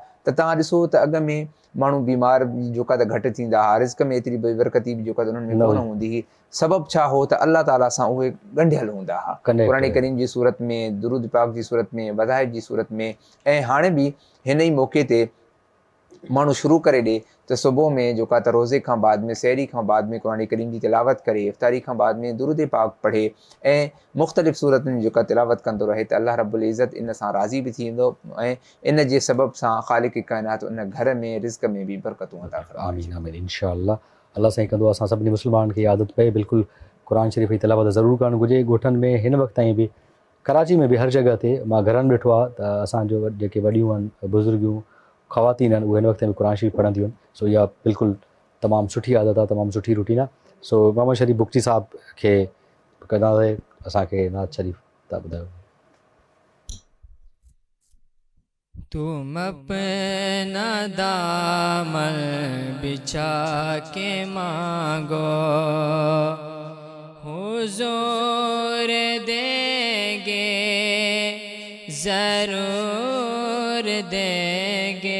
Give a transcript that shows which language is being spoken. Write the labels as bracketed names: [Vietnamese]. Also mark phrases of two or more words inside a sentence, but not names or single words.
[Sindhi] تو تاں ॾिसो تو اگ میں مانو بیمار جو گھٹ تھیندا ہا، رزق میں ایتری بے برکتی جو انہن میں کون ہوندی ہی، سبب چھا ہو تو اللہ تعالیٰ سے وہ گنڈھیل ہوندا ہا قرآن کریم جی صورت میں، درود پاک جی صورت میں، وظائف جی صورت میں۔ ہانے بھی ہن ہی موقع تے माण्हू शुरू करे ॾिए त सुबुह में जेको आहे त रोज़े खां बाद में सहरी खां बाद में क़ुरान करीम जी तिलावत करे, इफ़्तारी खां बाद में दुरूद पाक पढ़े ऐं मुख़्तलिफ़ सूरतुनि जी जेका तिलावत कंदो रहे त अल्लाह रब्बुल इज़्ज़त इन सां राज़ी बि थी वेंदो ऐं इन जे सबब सां ख़ालिक़ काइनात उन घर में रिज़्क़ में बि बरकतूं अता फरमाए। आमीन आमीन इंशाअल्लाह। अल्लाह साईं कंदो असां सभिनी मुस्लमान खे आदत पए बिल्कुलु क़ुरान शरीफ़ जी तिलावत ज़रूरु करणु घुरिजे। ॻोठनि में हिन वक़्त ताईं बि कराची में बि हर जॻह ते मां घरनि ॾिठो आहे त असांजो जेके वॾियूं आहिनि बुज़ुर्गियूं ख़वातीन आहिनि उहे हिन वक़्त में क़ुरान शरीफ़ पढ़ंदियूं आहिनि। सो इहा बिल्कुलु तमामु सुठी आदत आहे, तमामु सुठी रूटीन आहे। सो मोहम्मद शरीफ़ बुख्ती साहब खे कंदासीं असांखे नात शरीफ़ तव्हां ॿुधायो। [Hindi] तुम अपना दामन बिछा के मांगो, हुजूर देंगे ज़रूर देंगे।